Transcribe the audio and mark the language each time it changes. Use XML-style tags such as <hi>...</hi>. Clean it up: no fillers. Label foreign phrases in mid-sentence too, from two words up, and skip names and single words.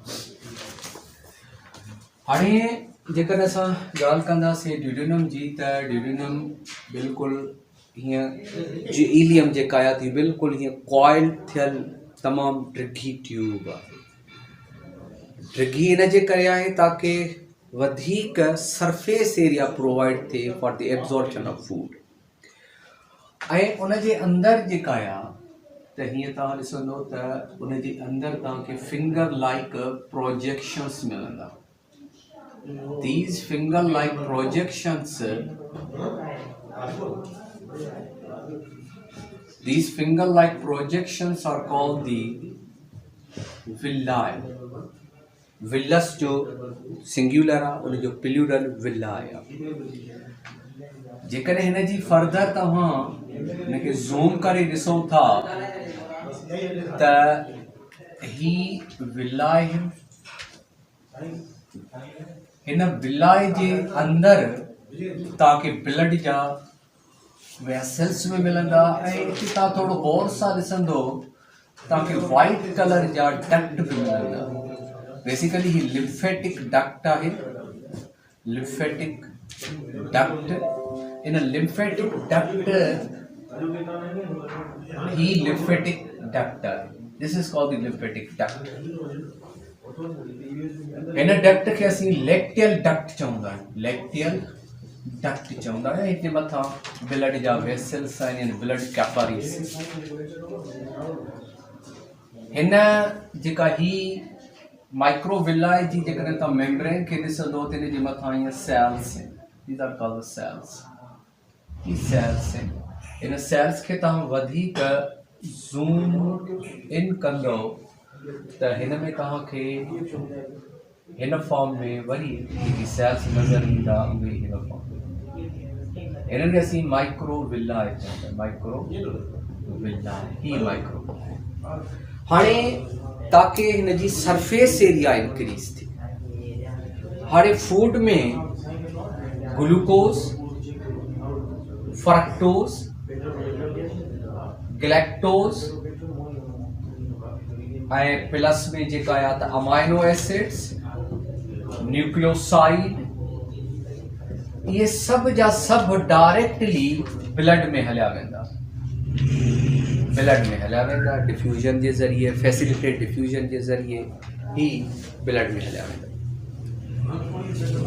<sd>हाणे जेकॾहिं असां ॻाल्हि कंदासीं ड्यूडेनम जी, त ड्यूडेनम बिल्कुलु हीअं जी इलियम जेका आहे थी बिल्कुलु हीअं कॉइल थियल तमामु ड्रिघी ट्यूब आहे। ड्रिघी इन जे करे आहे ताकी वधीक</sd> <en>surface area provide</en> <sd>थिए</sd> <en>for the absorption of food.</en> <sd>ऐं उन जे अंदरि जेका आहे त हीअं तव्हां ॾिसंदो त उन जे अंदरि तव्हांखे</sd> <en>finger like projections</en> <sd>मिलंदा।</sd> <en>These finger-like projections, are called the villi.</en> <sd>Villus जो सिंगुलर आहे, उन जो प्लूरल विला आहे। जेकॾहिं हिन जी फर्दर तव्हां हिनखे ज़ूम करे ॾिसो था त ही विलाए हिन विलाए जे अंदरि तव्हांखे ब्लड जा वेसल्स में मिलंदा। ऐं हिते तव्हां थोरो गौर सां ॾिसंदो तव्हांखे</sd> <en>white colour</en> <sd>जा डक्ट बि मिलंदा। बेसिकली ही</sd> <en>lymphatic duct</en> <sd>आहे,</sd> <en>lymphatic duct.</en> <sd>इन</sd> <en>lymphatic duct</en> <sd>ही</sd> <en>lymphatic duct</en> <sd>आहे।</sd> <en>this is called the lymphatic duct.</en> <sd>इन डक्ट खे असीं</sd> <en>lacteal duct</en> <sd>चवंदा आहियूं,</sd> <en>lacteal duct</en> <sd>चवंदा आहियूं। हिते मथां ब्लड जा वेसल्स आहिनि,</sd> <en>blood capillaries.</en> <sd>हिन जेका ही माइक्रोविलाए जी जेकॾहिं तव्हां मेम्ब्रेन खे ॾिसंदो त हिन जे मथां हीअं सेल्स आहिनि,</sd> <en>these are called cells.</en> <sd>ही सेल्स आहिनि। इन सेल्स खे तव्हां वधीक</sd> <en>zoom in</en> <sd>कंदो त हिन में तव्हांखे हिन फॉर्म में वरी जेकी सेल्स नज़र ईंदा उहे हिन फॉर्म में। हिनखे असीं माइक्रोविलाए चवंदा आहियूं, माइक्रोविलाए ही माइक्रोविलाए। हाणे ताकि हिन जी</sd> <en>surface area increase</en> <sd>थी। हाणे फूड में</sd> <en>glucose, fructose, galactose</en> <sd>ऐं प्लस में जेका आहे त</sd> <en>amino acids, nucleoside,</en> <sd>इहे सभु जा सभु</sd> <en>directly blood</en> <sd>में हलिया वेंदा, ब्लड में हलिया वेंदा डिफ्यूजन जे ज़रिए,</sd> <en>facilitate diffusion</en> <sd>जे ज़रिए ही ब्लड में हलिया वेंदा।</sd>